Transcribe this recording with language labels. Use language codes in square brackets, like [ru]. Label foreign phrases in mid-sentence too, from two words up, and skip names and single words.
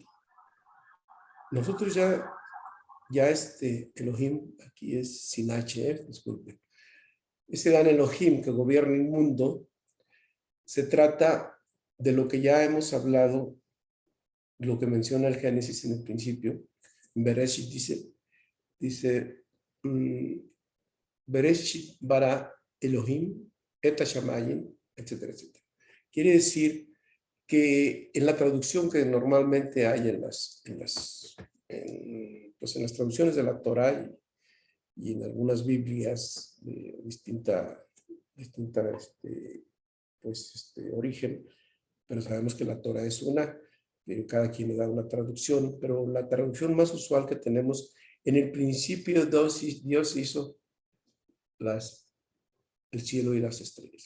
[es] Nosotros ya Elohim, aquí es sin H, disculpe. Ese gran Elohim que gobierna el mundo, se trata de lo que ya hemos hablado, lo que menciona el Génesis en el principio. [he] Bereshit dice בראשית ברא אלהים את השמים, [es] etcétera, etcétera. Quiere decir que en la traducción que normalmente hay en las traducciones de la Torá y en algunas Biblias de distinta origen, pero sabemos que la Torá es una, cada quien le da una traducción, pero la traducción más usual que tenemos, en el principio Dios hizo el cielo y las estrellas.